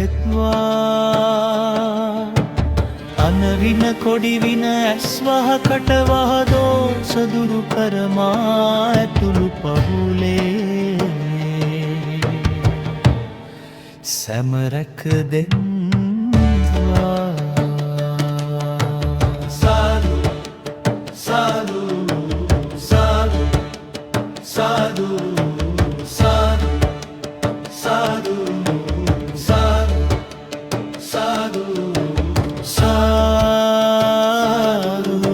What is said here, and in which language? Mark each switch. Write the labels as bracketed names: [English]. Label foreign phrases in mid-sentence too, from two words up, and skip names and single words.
[Sinhala] දෙත්වා අනවින කොඩිවින ඇස්වහකට වහදෝස දුරු කරමා ඇතුළු පහුලේ සැමරැක දෙත්වා සාදු සාදු සාදු සාදු සාදු සාදු සාදු සාදු සාදු